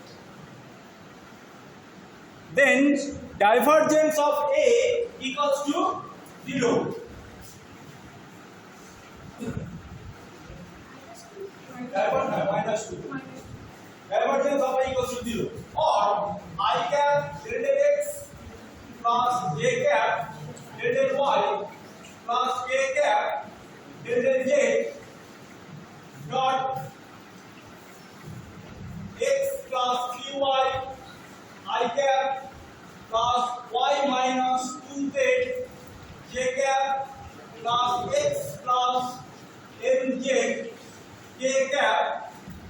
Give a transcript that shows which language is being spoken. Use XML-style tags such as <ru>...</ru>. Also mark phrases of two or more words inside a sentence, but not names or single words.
<en>Then divergence of A equals to 0. Minus 2. Divergence of A equals to 0. Or I cap delta x plus j cap delta y plus k cap delta j dot x plus 3y I cap plus y minus 2z j cap plus x plus mj k cap</en>